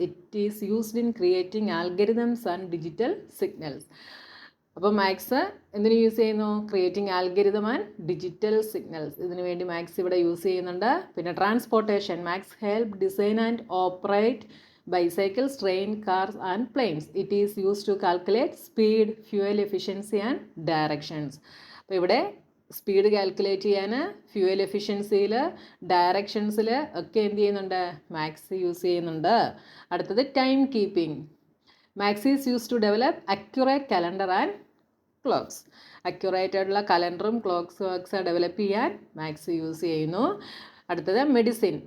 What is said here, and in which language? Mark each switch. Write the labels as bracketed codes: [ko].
[en] It is used in creating algorithms and digital signals. [ml] അപ്പോൾ maths എന്തിനു use ചെയ്യുന്നു? [en] Creating algorithm and digital signals. [ml] ഇതിനു വേണ്ടി മാത്സ് ഇവിടെ യൂസ് ചെയ്യുന്നുണ്ട്. പിന്നെ transportation. [en] Maths help design and operate bicycles, train, cars and planes. It is used to calculate speed, fuel efficiency and directions. [ml] അപ്പോൾ ഇവിടെ സ്പീഡ് കാൽക്കുലേറ്റ് ചെയ്യാൻ, fuel എഫിഷ്യൻസിയിൽ, ഡയറക്ഷൻസിൽ ഒക്കെ എന്ത് ചെയ്യുന്നുണ്ട്? മാത്സ് യൂസ് ചെയ്യുന്നുണ്ട്. അടുത്തത് time keeping. [en] Maths is use to develop accurate calendar and clocks. [ml] Accurate ആയിട്ടുള്ള കലണ്ടറും clocks develop ചെയ്യാൻ മാത്സ് യൂസ് ചെയ്യുന്നു. അടുത്തത് മെഡിസിൻ.